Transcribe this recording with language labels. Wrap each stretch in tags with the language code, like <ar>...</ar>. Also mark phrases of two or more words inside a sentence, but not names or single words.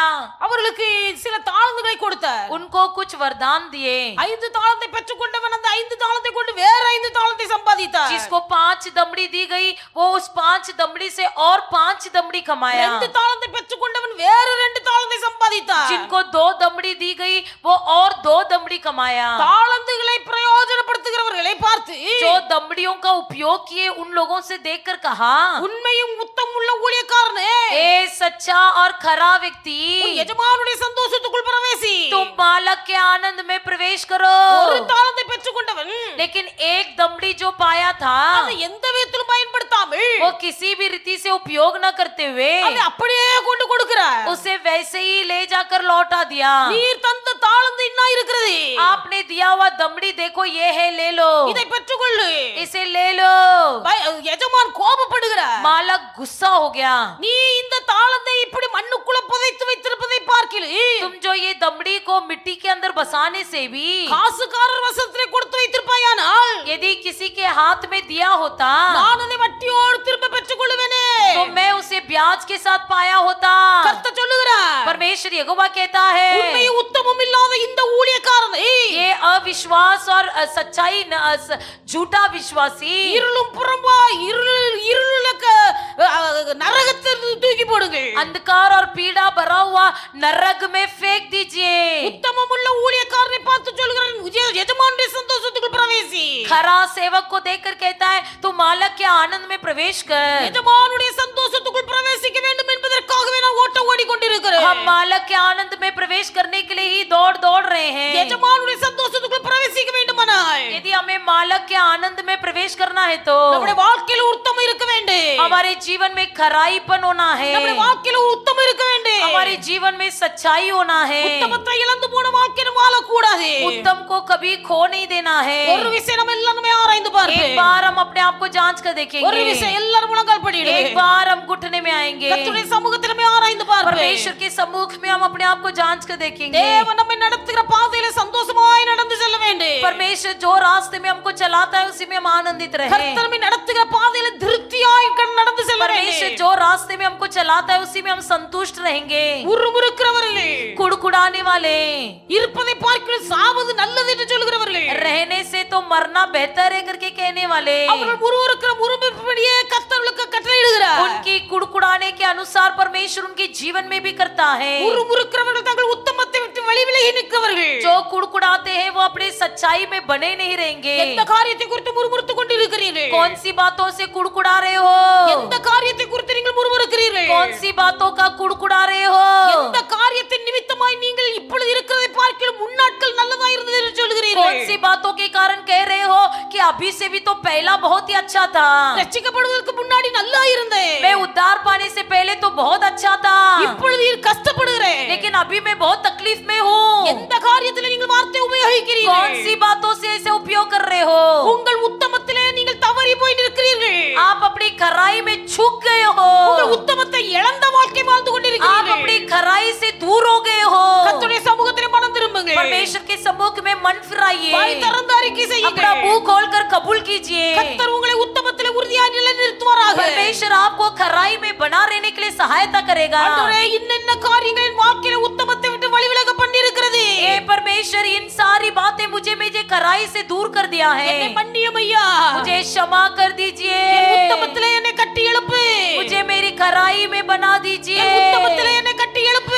<ta>அவர்களுக்கு சில தாளந்துகளை கொடுத்தார்.</ta> <hi>उनको कुछ वरदान दिए.</hi> <ta>5 தாளந்தை பெற்றுக்கொண்டவன் அந்த 5 தாளந்தை கொண்டு வேற 5 தாளந்தை சம்பாதித்தார்.</ta> <hi>जिसको 5 दमड़ी दी गई वो उस 5 दमड़ी से और 5 दमड़ी कमाया.</hi> <ta>2 தாளந்தை பெற்றுக்கொண்டவன் வேற 2 தாளந்தை சம்பாதித்தார்.</ta> <hi>जिनको 2 दमड़ी दी गई वो और 2 दमड़ी कमाया.</hi> <ta>தாளந்துகளை பிரயோஜனப்படுத்துகிறவர்களை பார்த்து</ta> <hi>जो दमड़ियों का उपयोग किए उन लोगों से देखकर कहा,</hi> <ta>உண்மையும் உத்தமுள்ள ஊழியக்காரனே,</ta> <hi>ए सच्चा और खरा व्यक्ति,</hi> <ta>உன் எஜமானுடைய சந்தோஷத்துக்குள் பிரவேசி.</ta> <hi>तुम मालक के आनंद में प्रवेश करो.</hi> <ta>ஒரு தாளந்தை பெற்றுக்கொண்டவன்</ta> <hi>लेकिन एक दमड़ी जो पाया था</hi> <ta>அதை எந்த விதத்திலும் பயன்படுத்தாமல்</ta> <hi>वो किसी भी रीति से उपयोग न करते हुए</hi> <ta>அதை அப்படியே கொண்டு கொடுக்கிறார்.</ta> <hi>उसे वैसे ही ले जाकर लौटा दिया.</hi> <ta>நீர் தந்த தாளந்து இன்ன இருக்கிறது.</ta> <hi>आपने दिया हुआ दमड़ी देखो ये है, ले लो,</hi> <ta>இதை பெற்றுக்கொள்ளு.</ta> <hi>इसे ले लो.</hi> <ta>எஜமான் கோபப்படுகிறார்.</ta> <hi>मालक गुस्सा हो गया.</hi> <ta>நீ இந்த தாளந்தை இப்படி மண்ணுக்குள்ள புதைத்து வைத்திருப்பதை பார்க்கிலே</ta> <hi>तुम जो ये दमड़ी को मिट्टी के अंदर बसाने से भी</hi> <ta>காசுக்காரர் வசத்திலே கொடுத்து வைத்திருப்பாயானால்</ta> <hi>यदि किसी के हाथ में दिया होता</hi> <ta>நான் அதை வட்டியோடு திரும்ப பெற்றுக்கொள்வேனே.</ta> <hi>तो मैं उसे ब्याज के साथ पाया होता.</hi> <ta>கர்த்தர் சொல்லுகிறார்,</ta> <hi>परमेश्वर यहोवा कहता है,</hi> <ta>உண்மை உத்தமம் இல்லாத இந்த ஊழியக்காரனை</ta> <hi>ये अविश्वास और सच्चाई झूठा विश्वासी</hi> <ta>இருளும் புறம்பா நரகத்தில் தூக்கி போடுங்கள்.</ta> <hi>अंधकार और पीड़ा भरा हुआ नरक में फेंक दीजिए.</hi> <ta>உத்தமமுள்ள ஊழியக்காரனை பார்த்து சொல்கிறான், எஜமானுடைய சந்தோஷத்துக்குள் பிரவேசி.</ta> <hi>खरा सेवक को देखकर कहता है तू मालक के आनंद में प्रवेश कर.</hi> <ta>எஜமானுடைய சந்தோஷத்துக்குள் பிரவேசிக்க வேண்டும் என்பதற்காகவே நான் ஓட்ட ஓடிக்கொண்டிருக்கிறேன்.</ta> <hi>हम मालक के आनंद में प्रवेश प्रवेश करने के लिए ही दौड़ रहे हैं।</hi> <ta>எஜமானுடைய சந்தோஷத்துக்குள்ள பிரவேசிக்க வேண்டுமானால்</ta> <hi>यदि हमें मालक के आनंद में प्रवेश करना है तो</hi> <ta>நம்முடைய வாழ்க்கையில உத்தமம் இருக்க வேண்டும்,</ta> <hi>हमारे जीवन में खराईपन होना है,</hi> <ta>நம்முடைய வாழ்க்கையில உத்தமம் இருக்க வேண்டும்,</ta> <hi>हमारे जीवन में सच्चाई होना है।</hi> <ta>உத்தமத்தை இழந்து போன வாழ்க்கையை வாழக்கூடாது।</ta> <hi>उत्तम को कभी खो नहीं देना है।</hi> <ta>ஒரு விஷயம் நம்ம எல்லாரும் ஆராய்ந்து</ta> <hi>एक</hi> <ta>பார்ப்போம்,</ta> <hi>बार हम अपने आप को जांच कर</hi> <ta>ஒரு</ta> <hi>देखेंगे,</hi> <ta>விஷயம் எல்லாரும் முழங்கால் படியிடுவோம்,</ta> <hi>एक बार हम घुटने में आएंगे,</hi> <ta>கர்த்தருடைய சமூகத்துல நம்ம ஆராய்ந்து பார்ப்போம்,</ta> <hi>परमेश्वर के सम्मुख में हम अपने आप को जांच कर देखेंगे।</hi> <ta>தேவன் நம்மை நடத்துகிற பாதையில சந்தோஷமாய் நடந்து செல்ல வேண்டும்,</ta> <hi>परमेश्वर जो रास्ते में हमको चलाता है उसी में हम आनंदित रहे।</hi> <ta>கர்த்தர் நம்மை நடத்துகிற பாதையில திருப்தியாய் நடந்து செல்ல</ta> <hi>परमेश्वर</hi> <ta>வேண்டும்,</ta> <hi>जो रास्ते में हमको चलाता है उसी में हम संतुष्ट रहेंगे।</hi> <ta>உருமுறுக்கிறவர்களே,</ta> <hi>कुड़कुड़ाने वाले,</hi> <ta>இருப்பதை பார்க்கிற சாவது நல்லது என்று சொல்கிறவர்களே,</ta> <hi>रहने से तो मरना बेहतर है करके कहने वाले,</hi> <ta>அவர்கள் உருவருக்கிற உருவப்படியே கர்த்தருக்கு கட்டளையிடுகிறார்।</ta> <hi>उनकी कुड़कुड़ाने के अनुसार परमेश्वर उनके जीवन में भी करता है।</hi> <ta>உருமுறுக்கிறவர்கள் தங்கள் உத்தமத்தை விட்டு வெளிவிலகி நிற்கிறவர்கள்,</ta> <hi>जो कुड़कुड़ाते हैं वो अपने सच्चाई में बने नहीं रहेंगे।</hi> <ta>எந்த காரியத்தை குறித்து முறுமுறுத்துக் கொண்டிருக்கிறீர்கள்?</ta> <hi>कौन सी बातों से कुड़कुड़ा रहे हो?</hi> <ta>எந்த காரியத்தை குறித்து நீங்கள் முறுமுறுக்கிறீர்கள்?</ta> <hi>कौन सी बातों का कुड़कुड़ा रहे हो?</hi> <ta>எந்த காரியத்தின் நிமித்தமாய் நீங்கள் இப்பொழுது இருக்கிறதை பார்க்கிலும் முன்னாட்கள் நல்லதா இருந்தது என்று சொல்கிறீர்கள்?</ta> <hi>कौन सी बातों के कारण कह रहे हो कि अभी से भी तो पहला बहुत ही अच्छा था,</hi> <ta>ரட்சிக்கப்படுவதற்கு முன்னாடி நல்லா இருந்தேன்,</ta> <hi>मैं उद्धार पाने से पहले तो बहुत अच्छा था,</hi> <ta>இப்பொழுது கஷ்டப்படுகிறேன்।</ta> <hi>लेकिन अभी मैं बहुत तकलीफ में हूँ।</hi> <ta>எந்த காரியத்திலே நீங்கள் வார்த்தை உபயோகிக்கிறீர்கள்?</ta> <hi>कौन सी बातों से ऐसे उपयोग कर रहे हो?</hi> <ta>உங்கள் உத்தமத்திலே நீங்கள் தவறி போய் நிற்கிறீர்கள்,</ta> <hi>आप अपनी खराई में छूट गए हो,</hi> <ta>உங்கள் உத்தமத்தை இழந்த வாழ்க்கை வாழ்ந்து</ta> <hi>आप</hi> <ta>கொண்டிருக்கிறீர்கள்।</ta> <hi>अपनी खराई से दूर हो गए हो।</hi> <ta>கர்த்தருடைய சமூகத்திலே மனம் திரும்புங்கள்,</ta> <hi>परमेश्वर के सम्मुख में मन फिराइए,</hi> <ta>வாய் திறந்து அறிக்கை</ta> <hi>अपना</hi> <ta>செய்யுங்கள்,</ta> <hi>मुंह खोलकर कबूल कीजिए।</hi> <ta>கர்த்தர் உங்களை உத்தமத்திலே உறுதியாய் நிலைநிறுத்துவாராக।</ta> <hi>परमेश्वर आपको खराई में बना रहने के लिए सहायता करेगा।</hi> <ta>ஆண்டவரே, இன்னென்ன காரியங்களின் வாழ்க்கையில உத்தமத்தை விட்டு வழிவிலக பண்ணியிருக்கிறது,</ta> <hi>हे परमेश्वर, इन सारी बातें मुझे खराई से दूर कर दिया है,</hi> <ta>என்னை மன்னியும் ஐயா,</ta> <hi>मुझे क्षमा कर दीजिए,</hi> <ta>என் உத்தமத்திலே என்னை கட்டி எழுப்பு,</ta> <hi>मुझे मेरी खराई में बना</hi> <ta>என்</ta> <hi>दीजिए,</hi> <ta>உத்தமத்திலே என்னை கட்டி எழுப்பு,</ta>